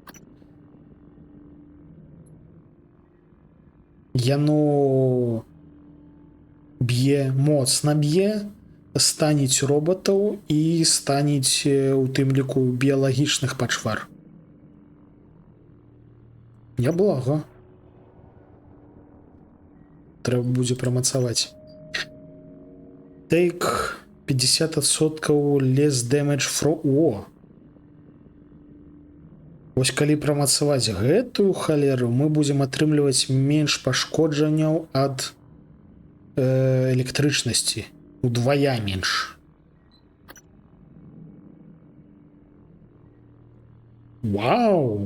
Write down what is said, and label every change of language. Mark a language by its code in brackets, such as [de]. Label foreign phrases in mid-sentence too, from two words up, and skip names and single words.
[be] Яно б'е, моцна б'е, станіць роботаў і станіць у тым ліку біялагічных пачвар. Няблага. Трэба будзе прамацаваць. [en] Take 50% less damage from... О! [be] Вось калі прамацаваць гэтую халеру, мы будзем атрымліваць менш пашкоджанняў ад электрычнасці. Удвая менш. Вау!